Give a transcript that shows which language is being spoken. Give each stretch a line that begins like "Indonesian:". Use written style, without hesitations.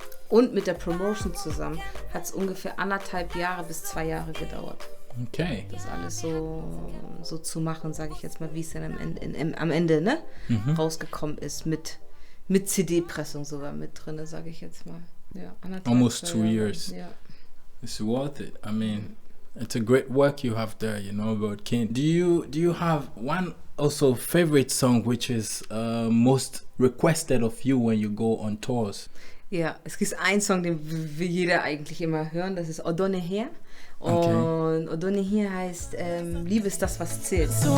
German: Und mit der Promotion zusammen hat es ungefähr 1,5 Jahre bis 2 Jahre gedauert. Okay. Das alles so zu machen, sage ich jetzt mal, wie es dann am Ende ne, rausgekommen ist. Mit CD-Pressung sogar mit drin, sage ich jetzt mal. Ja,
English: almost 2 years.
German: Ja.
English: It's worth it. I mean, it's a great work you have there, you know, about King. Do you have one also favorite song which is most requested of you when you go on tours?
German: Ja, es gibt einen Song, den will jeder eigentlich immer hören, das ist Odone Her. Und Odone Her heißt Liebe ist das, was zählt.